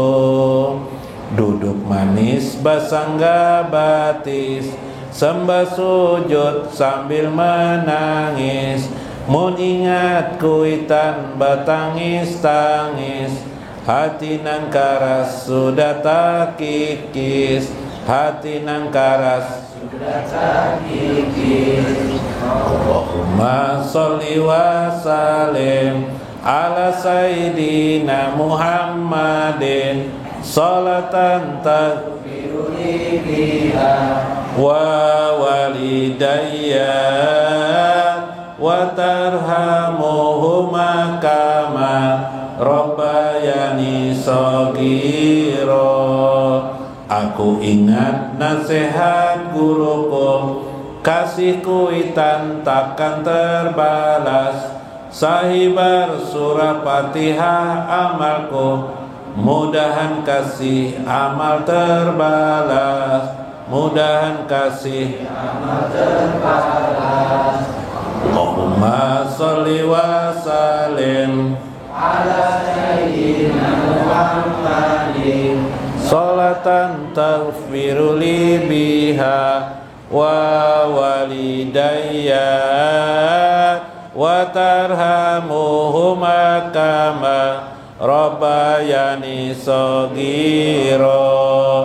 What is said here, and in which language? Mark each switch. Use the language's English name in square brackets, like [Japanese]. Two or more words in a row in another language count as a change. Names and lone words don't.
[Banjar] Duduk manis basangga batis sembah sujud sambil menangis, mun ingat kuitan batangis-tangis, hati nang karas sudah tak kikis, hati nang karas sudah tak kikis. [Arabic] اللهم صل وسلم على سيدنا محمد صلاة تغفر لي بها ولوالدي وترحمهما كما ربياني صغيرا. [Banjar] Aku ingat nasihat guruku, kasih kuitan takkan terbalas, sahibar surah Fatihah amalku, mudahan kasih amal terbalas, mudahan kasih amal terbalas. [Arabic] اللهم صل وسلم على سيدنا محمد صلاة تغفر لي بها ولوالدي وترحمهما كما ربياني صغيرا.